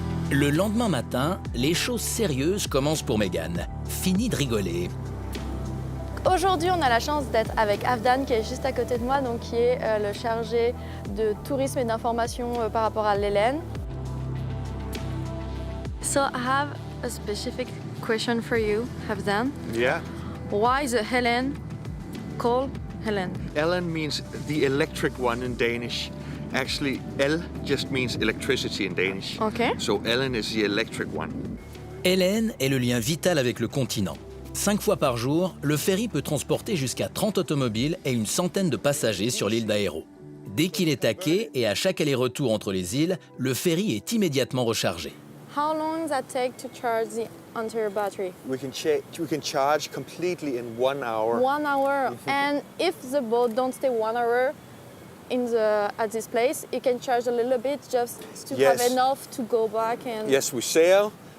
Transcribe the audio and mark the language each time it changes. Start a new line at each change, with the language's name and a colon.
French: Le lendemain matin, les choses sérieuses commencent pour Megan. Fini de rigoler. Aujourd'hui, on a la chance d'être avec Avdan qui est juste à côté de moi, donc qui est le chargé de tourisme et d'information par rapport à l'Hélène.
English: So I have a specific question for you, Avdan. Yeah. Why is the Helen called Helen? Ellen means the electric one in Danish. Actually, El just means electricity in Danish. Okay. So Ellen is the electric one.
French: Hélène est le lien vital avec le continent. 5 fois par jour, le ferry peut transporter jusqu'à 30 automobiles et une centaine de passagers sur l'île d'Aéro. Dès qu'il est à quai et à chaque aller-retour entre les îles, le ferry est immédiatement rechargé.
English: How long does that take to charge the entire battery? We can charge completely in 1 hour. 1 hour. And if the boat don't stay 1 hour at this place, it can charge a little bit just to have Yes. enough to go back and... Yes, we sail.